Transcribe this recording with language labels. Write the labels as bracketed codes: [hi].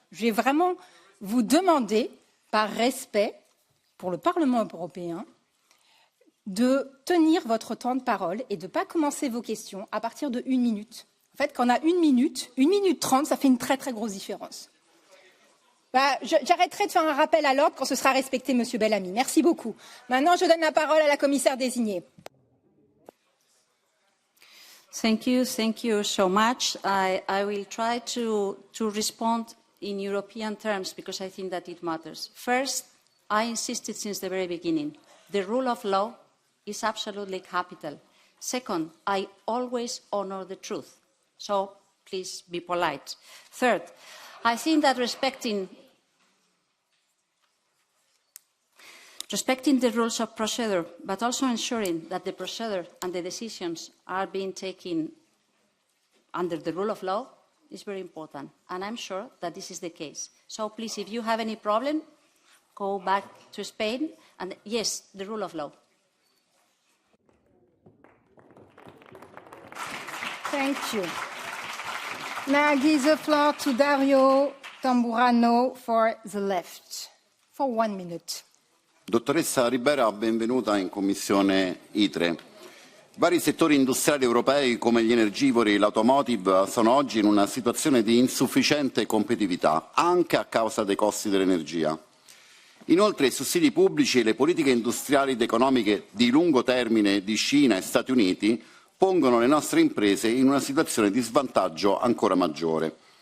[fr] Je vais vraiment vous demander, par respect pour le Parlement européen, de tenir votre temps de parole et de ne pas commencer vos questions à partir de 1 minute. En fait, quand on a 1 minute 30, ça fait une très très grosse différence. J'arrêterai de faire un rappel à l'ordre quand ce sera respecté, Monsieur Bellamy. Merci beaucoup. Maintenant, je donne la parole à la commissaire désignée. [en] Thank you so much. I will try to respond in European terms because I think that it matters. First, I insisted since the very beginning, the rule of law is absolutely capital. Second, I always honor the truth, so please be polite. Third, I think that respecting the rules of procedure, but also ensuring that the procedure and the decisions are being taken under the rule of law is very important. And I'm sure that this is the case. So please, if you have any problem, go back to Spain. And yes, the rule of law. Thank you. Now I give the floor to Dario Tamburano for the left, for 1 minute. [it] Dottoressa Ribera, benvenuta in Commissione ITRE. Vari settori industriali europei come gli energivori e l'automotive sono oggi in una situazione di insufficiente competitività, anche a causa dei costi dell'energia. Inoltre i sussidi pubblici e le politiche industriali ed economiche di lungo termine di Cina e Stati Uniti pongono le nostre imprese in una situazione di svantaggio ancora maggiore.